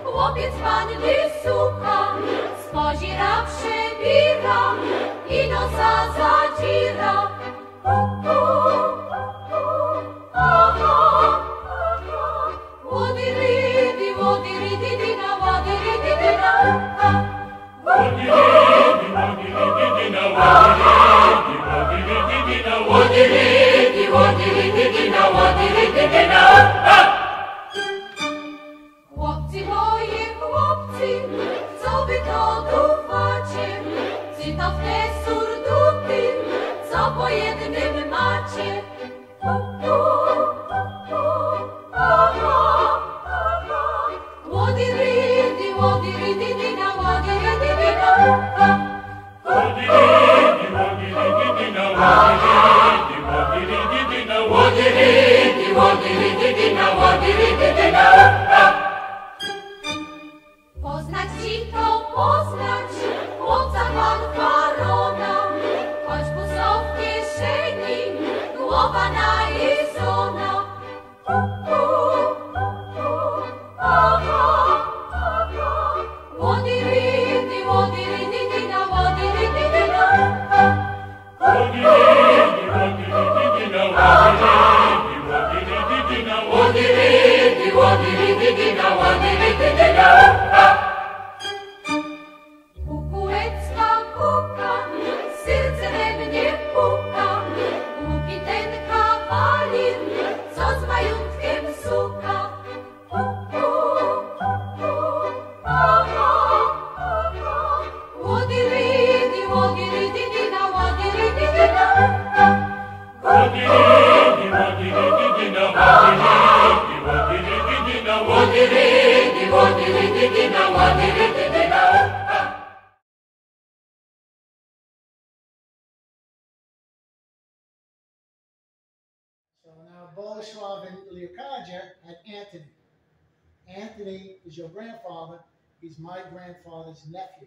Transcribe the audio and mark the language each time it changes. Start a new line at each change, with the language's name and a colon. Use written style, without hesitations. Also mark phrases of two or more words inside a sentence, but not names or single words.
Polish: Chłopiec panny słucha, spozira, przebira i nosa zadzira. Łodiridi, łodiridi-dina, łodiridi-dina. Łodiridi-łodiridi-dina, łodiridi-dina, łodiridi-łodiridi-dina, łodiridi-dina. Chłopcy moje, chłopcy, co wy to dufacie? Czy to w te surduty, co po jednym macie? Łodiridi, łodiridi-dina, łodiridi-dina. Łodiridi, łodiridi-dina, łodiridi-łodiridi-dina, łodiridi, łodiridi-dina, łodiridi-dina. Poznać ci to poznać, chłopca fanfarona, choć pusto w kieszeni, głowa najedzona. Łodiridi, łodiridi-dina, łodiridi-dina. Łodiridi, łodiridi-dina, łodiridi-łodiridi-dina, łodiridi, łodiridi-dina, łodiridi-dina. Kukułecka kuka, serce we mnie puka, głupi ten kawalir, co z majątkiem suka. Łodiridi, łodiridi-dina, łodiridi-dina. Łodiridi, łodiridi-dina, łodiridi-łodiridi-dina, łodiridi, łodiridi-dina, łodiridi-dina.
English: So now Boleslav and Leocadia had Anthony. Anthony is your grandfather. He's my grandfather's nephew.